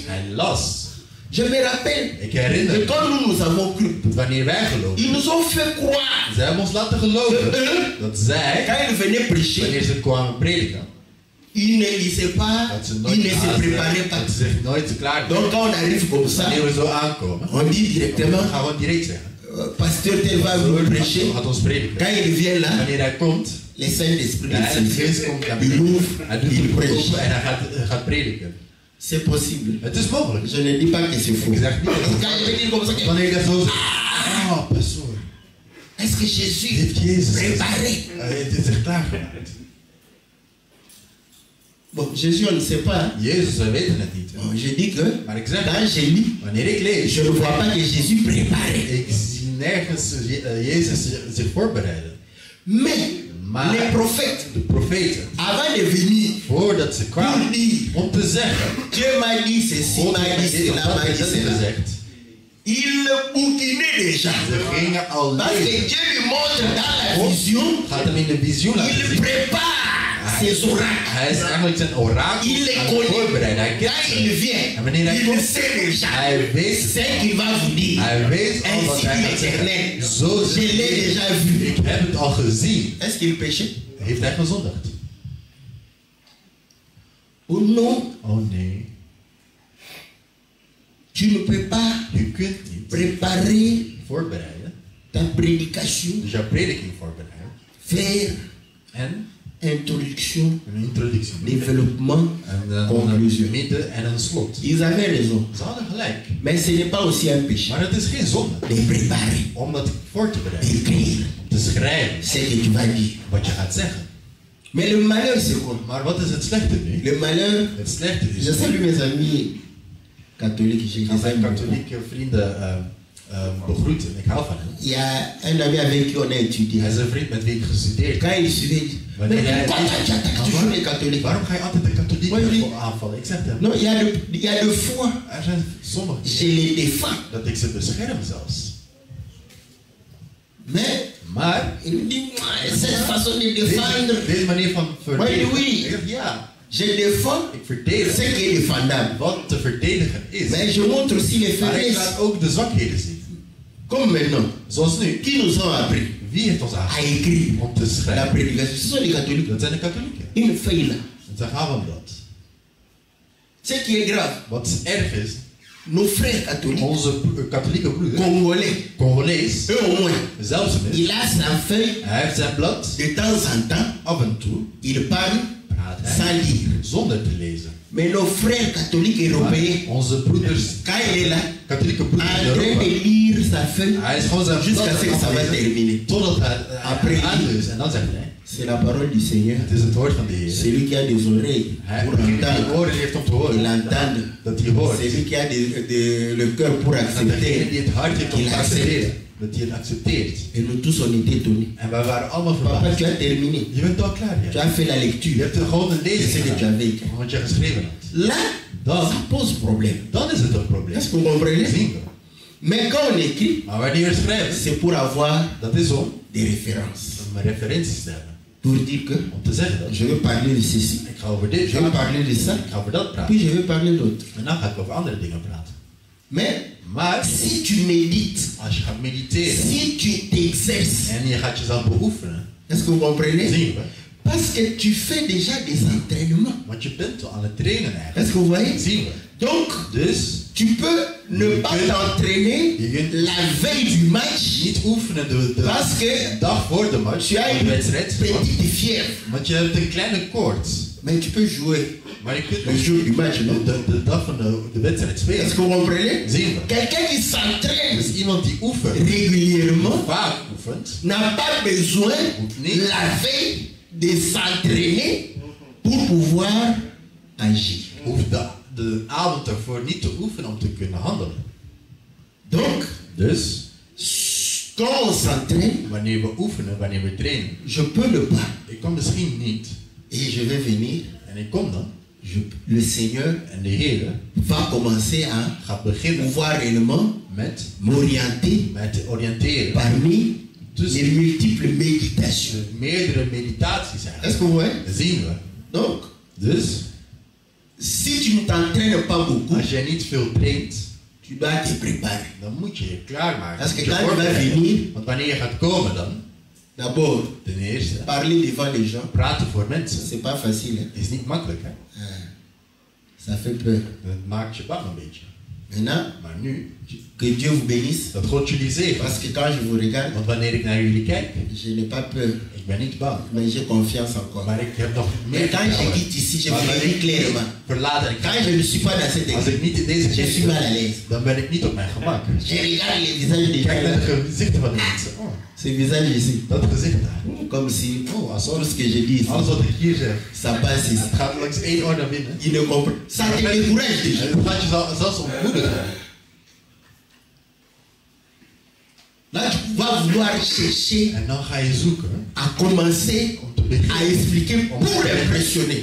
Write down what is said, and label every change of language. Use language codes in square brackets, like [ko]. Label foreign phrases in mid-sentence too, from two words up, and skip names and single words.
[nl] hij las. [fr] Je me rappelle [nl] Ik [fr] que [nl] herinner me [fr] quand nous avons cru, [nl] dat wanneer wij geloofden, [fr] ils nous ont fait croire [nl] zij hebben ons laten geloven dat zij, [fr] quand ils venaient prêcher, [nl] wanneer ze kwamen prediken, [fr] ils ne lisaient pas, [nl] dat ze [fr] ils [nl] nooit [fr] ne se préparaient pas. [nl] dat ze zich nooit klaar [fr] Donc quand on arrive comme ça, [nl] wanneer we zo aankomen, [fr] on dit [nl] dan [fr] directement, [nl] gaan we direct zeggen. [fr] pasteur tel va vous prêcher. [nl] Gaat ons prediken. [fr] Quand il vient là, [nl] Wanneer hij komt, [fr] les Saint-Esprit, [nl] de Heilige Geest komt naar [fr] il [nl] beneden. [fr] ouvre, [nl] Hij doet [fr] il [nl] het [fr] prêche. [nl] open en hij gaat prediken. [fr] C'est possible. [nl] Het is mogelijk. [fr] Je ne dis pas que c'est faux. [nl] Ik zeg niet dat het [fr] Quand je dis comme ça, [nl] wanneer je dat zo zegt, oh, pastoor, [fr] est-ce que Jésus [nl] heeft Jezus [fr] préparé? [nl] Hij heeft zich klaargemaakt. [fr] Bon, Jésus, on ne sait pas. Hein? [nl] Jezus, wij weten het niet. [fr] Bon, je dis que [nl] Maar ik zeg, [fr] quand je lis, [nl] wanneer ik lees, [fr] je ne vois pas que Jésus préparait. [nl] ik zie nergens Jezus zich voorbereiden. [fr] Mais [nl] Maar [fr] les prophètes, [nl] de profeten, [fr] avant de venir, [nl] voordat ze [fr] pour [nl] kwamen, [fr] dire, [nl] om te zeggen, [fr] Dieu m'a dit ceci, [nl] God [fr] m'a dit [nl] heeft dit [fr] cela, [nl] of [fr] m'a [nl] dat [fr] dit cela. [nl] gezegd. [fr] Il bouquinait déjà. [nl] Ze gingen al [fr] Parce que [nl] lezen. [fr] Dieu lui montre dans la vision, [nl] Gaat hem in de visioen laten [fr] il [nl] zien. [fr] prépare ses oracles. [nl] Hij is eigenlijk zijn orakel [fr] Il les [nl] aan het [fr] connaît. [nl] voorbereiden. Hij kent [fr] Quand il [nl] ze. [fr] vient, [nl] En wanneer hij [fr] il [nl] komt, [fr] sait déjà [nl] hij weet [fr] ce qu'il va vous dire. [nl] Hij weet al wat [fr] Ainsi [nl] hij [fr] dit [nl] gaat [fr] l'Éternel. [nl] zeggen. Zo [fr] Je [nl] zegt [fr] l'ai [nl] hij, [fr] déjà vu. [nl] ik heb het al gezien. [fr] Est-ce qu'il péchait? [nl] Heeft hij gezondigd? [fr] Oh non, [nl] Oh nee. [fr] tu ne peux pas [nl] Je kunt niet [fr] préparer [nl] voorbereiden. [fr] ta prédication, [nl] Dus jouw prediking voorbereiden. [fr] faire [nl] En [fr] introduction, [nl] een introductie. [fr] développement, [nl] En een [fr] conclusion. [nl] midden en een slot. [fr] Ils avaient raison. [nl] Ze hadden gelijk. [fr] Mais ce n'est pas aussi un péché [nl] Maar het is geen zonde [fr] de préparer, [nl] om dat voor te bereiden. [fr] d'écrire [nl] Om te schrijven [fr] ce que tu vas dire. [nl] wat je gaat zeggen. [fr] Mais le malheur, c'est quoi? [nl] Maar wat is het slechte nu? [fr] Le malheur, [nl] Het slechte is [fr] je salue mes amis catholiques, je [nl] Ik ga [fr] les [nl] mijn [fr] aime beaucoup. [nl] katholieke vrienden begroeten. Ik hou van hem. [fr] Il y a un ami avec qui on a étudié. [nl] Hij is een vriend met wie ik gestudeerd heb. [fr] Quand il suivait, il dit, mais pourquoi tu attaques toujours les catholiques? [nl] Waarom ga je altijd de katholieken [fr] Moi, je dis- [nl] aanvallen? Ik zeg hem. [fr] Non, il y a de fois, [nl] Er zijn sommige [fr] je les défends. [nl] dat ik ze bescherm zelfs. [fr] Mais [nl] Maar [fr] il me dit, moi, cette façon de défendre, [nl] deze manier van verdedigen. [fr] oui. [nl] Ik zeg ja, [fr] je défends [nl] ik [fr] ce [nl] verdedig [fr] qui est défendable. [nl] wat te verdedigen is. [fr] Mais je montre aussi les [nl] Maar ik [fr] faiblesses. [nl] laat ook de zwakheden zien. [fr] Comme maintenant, [nl] Zoals nu. [fr] qui nous ont appris [nl] Wie heeft ons [fr] à [nl] aangeleerd [fr] écrire [nl] om te [fr] la [nl] schrijven? [fr] prédication? Ce sont les catholiques. [nl] Dat zijn de katholieken. [fr] Une feuille là. [nl] En ze gaan om dat. [fr] Ce qui est grave, [nl] Wat erg is, [fr] nos frères catholiques, [nl] onze katholieke broeder, [fr] congolais, [nl] Congolees, [fr] eux au moins, [nl] zelfs [fr] il mis, a sa feuille, [nl] hij heeft zijn blad, [fr] de temps en temps, [nl] af en toe [fr] il parle [nl] praat [fr] sans [nl] hij [fr] lire. [nl] zonder te lezen. [fr] Mais nos frères catholiques européens, [nl] Maar onze broeders, [fr] quand il est là, [nl] katholieke [fr] en [nl] broeders in [fr] train [nl] Europa, [fr] de lire sa feuille, [nl] hij is gewoon zijn [fr] jusqu'à [nl] blad [fr] ce que ça va [nl] aflezen, [fr] terminer. [nl] totdat hij [fr] Après, [nl] aanleest. En dan zegt hij, [fr] c'est la parole du Seigneur. [nl] het is het woord van de Heer. [fr] Celui qui a des oreilles [nl] Hij [fr] pour [nl] die [fr] entendre, [nl] oren heeft om te [fr] il [nl] horen, [fr] entende. [nl] dat hij hoort. [fr] Celui qui a le cœur pour [nl] En degene [fr] accepter. [nl] die het hart heeft om [fr] Il [nl] te [fr] accepte. [nl] accepteren, dat hij het accepteert. [fr] Et nous tous, on était étonnés. [nl] En wij waren allemaal [fr] Papa, [nl] verbaasd. [fr] tu as terminé. [nl] Je bent al klaar, [fr] Tu [nl] ja. [fr] as fait la [nl] Je [fr] lecture. [nl] hebt er gewoon een [fr] C'est ce [nl] lezing [fr] que tu [nl] gedaan, [fr] avais écrit. [nl] wat je geschreven had. [fr] Là, [nl] Dan, [fr] ça pose problème. [nl] dan is het een probleem. [fr] Est-ce que vous comprenez? [nl] Zien we. [fr] Mais quand on écrit, [nl] Maar wanneer we schrijven, [fr] c'est pour avoir [nl] dat is om [fr] des références. [nl] referenties te hebben. [fr] Pour dire que [nl] Om te zeggen dat [fr] je veux parler de ceci, [nl] ik ga over dit [fr] je veux [nl] praten, [fr] parler de ça, [nl] ik ga over dat praten. [fr] puis je veux parler d'autre. [nl] En dan ga ik over andere dingen praten. [fr] Mais [nl] Maar [fr] si tu médites, [nl] als je gaat mediteren [fr] si tu t'exerces, [nl] en je gaat jezelf beoefenen, [fr] est-ce que vous comprenez? [nl] zien we. [fr] Parce que tu fais déjà des entraînements. [nl] Want je bent al aan het trainen eigenlijk. [fr] Est-ce que vous voyez? [nl] Zien we. [fr] Donc, [nl] Dus [fr] tu peux ne pas t'entraîner la veille du match [nl] niet oefenen de [fr] parce que [nl] dag voor de match, [fr] tu as [nl] van de [fr] une [nl] wedstrijd. [fr] petite fièvre. [nl] Want je hebt een kleine koorts. [fr] Mais tu peux jouer [nl] Maar je kunt [fr] le jour du match, non? [nl] de dag van de wedstrijd [fr] Est-ce [nl] spelen. [fr] que vous comprenez? [nl] Zien we. [fr] Quelqu'un qui s'entraîne [nl] Dus iemand die oefent, [fr] régulièrement [nl] vaak oefent, [fr] n'a pas besoin la veille de s'entraîner pour pouvoir agir. [nl] hoeft de avond ervoor niet te oefenen om te kunnen handelen. [fr] Donc, [nl] Dus, [fr] quand on s'entraîne, [nl] wanneer we oefenen, wanneer we trainen, [fr] je peux ne pas. [nl] ik kom misschien niet, [fr] Et je vais venir. [nl] en ik kom dan, [fr] Le Seigneur [nl] en de Heer [fr] va commencer à [nl] gaat beginnen [fr] pouvoir réellement [nl] met [fr] m'orienter [nl] te oriënteren [fr] parmi [nl] Dus- [fr] les multiples méditations. [nl] meerdere meditaties [fr] Est-ce [nl] eigenlijk. [fr] que vous voyez? [nl] Zien we. [fr] Donc, [nl] Dus, [fr] si tu ne t'entraînes pas beaucoup, [nl] als jij niet veel traint, [fr] tu dois te préparer. [nl] dan moet je je klaarmaken. [fr] Parce que [nl] Moet je [fr] quand tu vas [nl] voorbereiden. [fr] venir, [nl] Want wanneer je gaat komen dan, [fr] d'abord, [nl] ten eerste, [fr] parler devant les gens, [nl] praten voor mensen [fr] c'est pas facile. Hein? [nl] is niet makkelijk. Hè? [fr] Ça fait peur. [nl] Dat maakt je bang een beetje. [fr] Maintenant, [nl] Maar nu, [fr] que Dieu vous bénisse. [nl] dat God jullie zegen. [fr] Parce que quand je vous regarde, [nl] Want wanneer ik naar jullie kijk, [fr] je n'ai pas peur, [nl] ik ben niet bang. [fr] mais j'ai confiance encore. [nl] Maar ik heb nog meer [fr] Mais quand je [nl] vertrouwen. [fr] quitte ici, je [nl] Maar [fr] vous le [nl] wanneer [fr] dis [nl] ik [fr] clairement. [nl] verlaat en ik [fr] Quand je ne suis pas dans cette [nl] als [fr] église, [nl] ik niet in deze [fr] je [nl] kerk [fr] suis mal à [nl] ben, [fr] l'aise. [nl] dan ben ik niet op mijn gemak. [fr] Je regarde les visages des [nl] Ik kijk naar [fr] gens. [nl] de gezichten van de mensen. Oh, [fr] Ce visage ici, [nl] dat gezicht daar. [fr] comme si [nl] Oh, alsof [fr] tout ce que je dis ici, [nl] alles wat ik hier zeg, [fr] ça passe ici. [nl] het gaat langs één oor naar binnen. [fr] Il ne comprend. Ça te décourage déjà. [nl] En het gaat je zelfs ontmoedigen. [fr] Là, tu vas vouloir chercher [nl] En dan ga je zoeken [fr] à commencer [nl] om te beginnen. [fr] à expliquer pour impressionner.